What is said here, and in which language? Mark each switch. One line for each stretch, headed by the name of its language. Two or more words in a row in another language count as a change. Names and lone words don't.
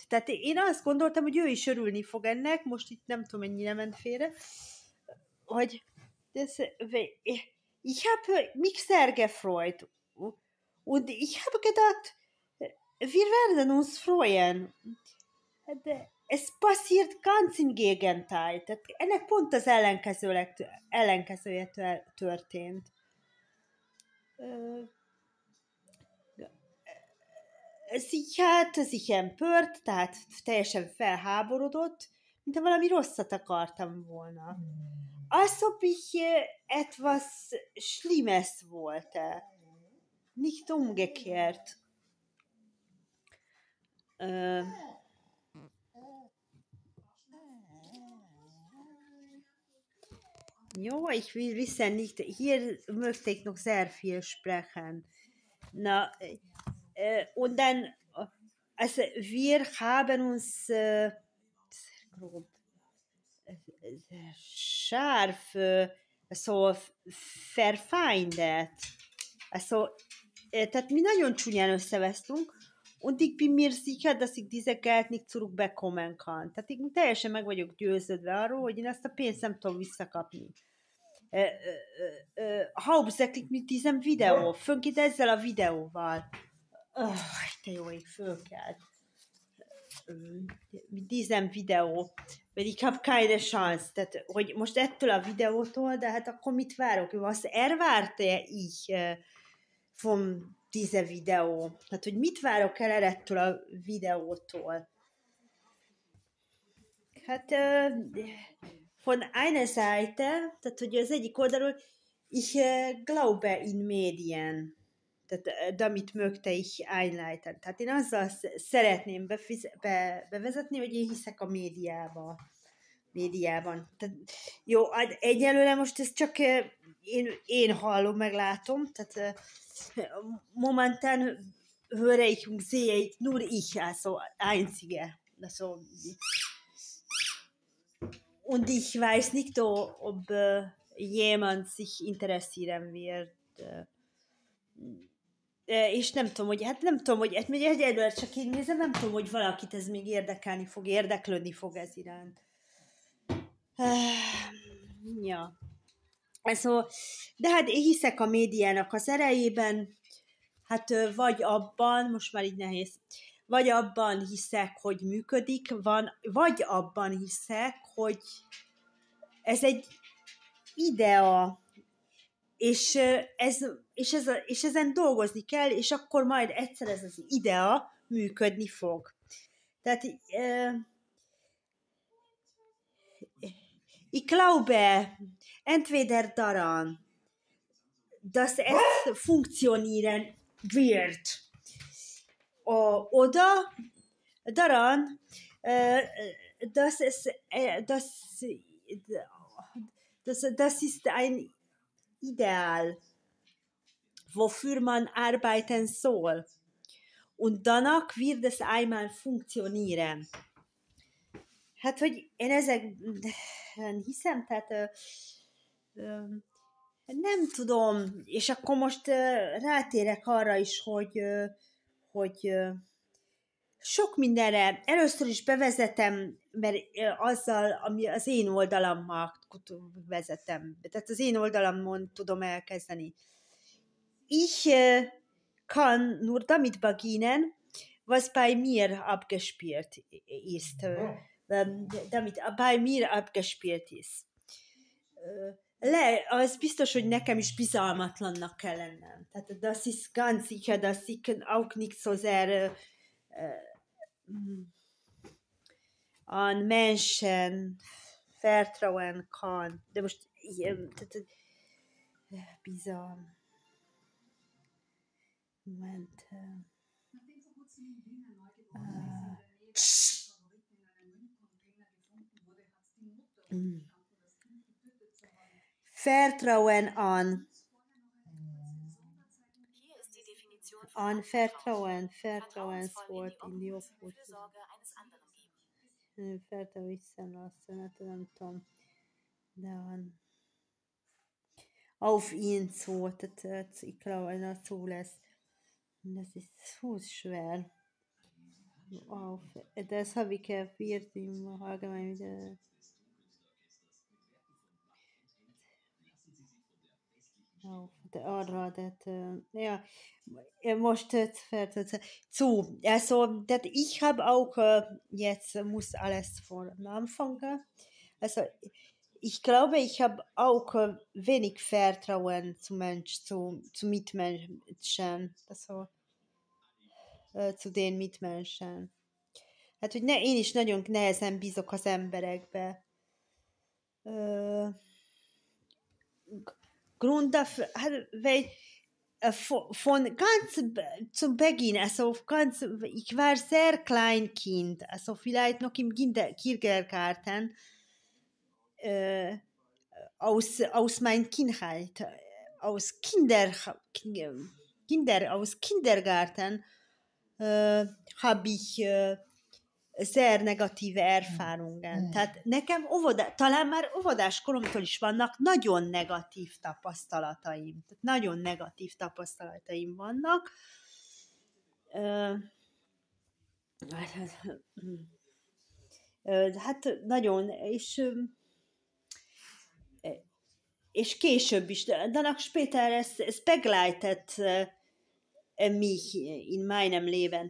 Hungarian: Tehát én azt gondoltam, hogy ő is örülni fog ennek, most itt nem tudom, mennyire ment félre, hogy
German: ich habe mich sehr gefreut und ich habe gedacht, wir werden uns freuen.
Hungarian: De ez
German: passiert ganz im Gegenteil.
Hungarian: Tehát ennek pont az ellenkezője történt.
German: Sie hat sich empört,
Hungarian: tehát teljesen felháborodott, mintha valami rosszat akartam volna.
German: Als ob ich etwas Schlimmes wollte. Nicht umgekehrt. Ja, ich will wissen nicht, hier möchte ich noch sehr viel sprechen. Na, und dann, also wir haben uns scharf so verfeindet. Also,
Hungarian: tehát mi nagyon csúnyán összevesztünk,
German: und ich bin mir sicher, dass ich diese Geld nicht zurückbekommen kann.
Hungarian: Tehát én teljesen meg vagyok győződve arról, hogy én ezt a pénzt nem tudom visszakapni.
German: Hauptsächlich mit diesem Video.
Hungarian: Fönként ezzel a videóval. De jó, ég fölkelt.
German: Mit diesem Video. Weil ich habe keine Chance.
Hungarian: Tehát, hogy most ettől a videótól, de hát akkor mit várok?
German: Was erwarte ich von diese Video.
Hungarian: Tehát, hogy mit várok el ettől a videótól? Hát,
German: von einer Seite,
Hungarian: tehát, hogy az egyik oldalról,
German: ich glaube in Medien. Tehát, damit mögte ich einleiten.
Hungarian: Tehát én azzal szeretném bevezetni, hogy én hiszek a médiában. Tehát, jó, egyelőre most ez csak én hallom, meglátom, tehát
German: momentan höre ich und sehe ich nur ich, also einzige. Also, und ich weiß nicht, ob jemand sich interessieren wird.
Hungarian: És nem tudom, hogy egyelőre csak én nézem, nem tudom, hogy valakit ez még érdeklődni fog ez iránt.
German: Ja. Also,
Hungarian: de hát én hiszek a médiának az erejében, hát vagy abban, most már így nehéz, vagy abban hiszek, hogy működik, vagy abban hiszek, hogy ez egy idea, és ezen dolgozni kell, és akkor majd egyszer ez az idea működni fog.
German: Tehát ich glaube, entweder daran, dass es funktionieren wird, oder daran, dass das ist ein Ideal, wofür man arbeiten soll. Und danach wird es einmal funktionieren.
Hungarian: Hát, hogy én ezekben hiszem, tehát nem tudom, és akkor most rátérek arra is, hogy sok mindenre először is bevezetem, mert azzal, ami az én oldalammal vezetem, tehát az én oldalamon tudom elkezdeni.
German: Ich kann nur damit beginnen, was bei mir abgespielt ist. Damit bei mir abgespielt ist.
Hungarian: Az biztos, hogy nekem is bizalmatlannak kell lennem.
German: Tehát das ist ganz sicher, dass ich auch nicht so sehr an Menschen vertrauen kann.
Hungarian: De most bizalm.
German: Moment. Vertrauen an. An Vertrauenswort in die Obhut.
Hungarian: Vertrauen visszalassen, nem tudom.
German: De an. Auf ihn zu, ich glaube, das zulässt. Das ist so schwer. Das habe ich kapiert im Allgemeinen.
Hungarian: De arra,
German: ja, most zu, also, ich habe auch, jetzt muss alles von anfangen, also, ich glaube, ich habe auch wenig Vertrauen zu Mitmenschen, also, zu den Mitmenschen.
Hungarian: Hát, hogy én is nagyon nehezen bízok az emberekbe.
German: Grund dafür, weil von ganz zum Beginn, also ich war sehr Kleinkind, also vielleicht noch im Kindergarten, aus meiner Kindheit, aus Kindergarten habe ich sehr negatíve Erfahrungen.
Hungarian: Tehát nekem talán már óvodás koromtól is vannak nagyon negatív tapasztalataim. Tehát nagyon negatív tapasztalataim vannak. Hát nagyon, és később is,
German: danach später es begleitet mich in meinem Leben.